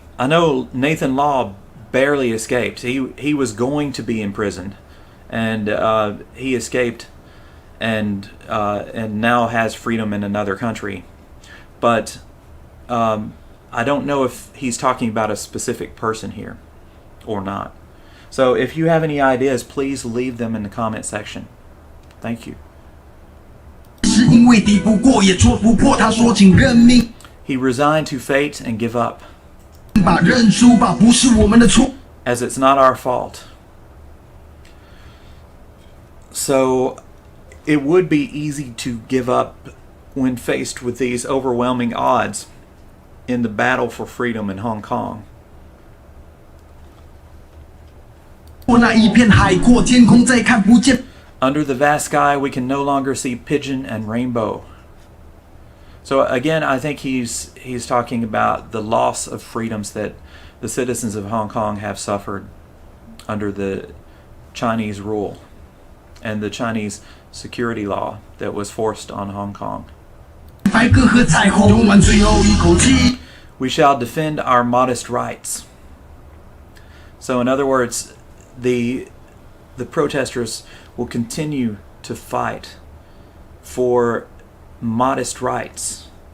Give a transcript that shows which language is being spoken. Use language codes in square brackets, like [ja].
[en] I know Nathan Law barely escaped. He was going to be imprisoned, and he escaped, and now has freedom in another country. But I don't know if he's talking about a specific person here or not. So if you have any ideas, please leave them in the comment section. Thank you. [zh] 是因为抵不过也戳不破，他说请认命。 [en] He resigned to fate and give up. [zh] 把认输吧，不是我们的错。 [en] As it's not our fault. So it would be easy to give up when faced with these overwhelming odds in the battle for freedom in Hong Kong. [zh] 那一片海阔天空再看不见。 [en] Under the vast sky, we can no longer see pigeon and rainbow. So again, I think he's talking about the loss of freedoms that the citizens of Hong Kong have suffered under the Chinese rule and the Chinese security law that was forced on Hong Kong. [zh] 白鸽和彩虹用完最后一口气。 [en] We shall defend our modest rights. So in other words, the protesters will continue to fight for modest rights.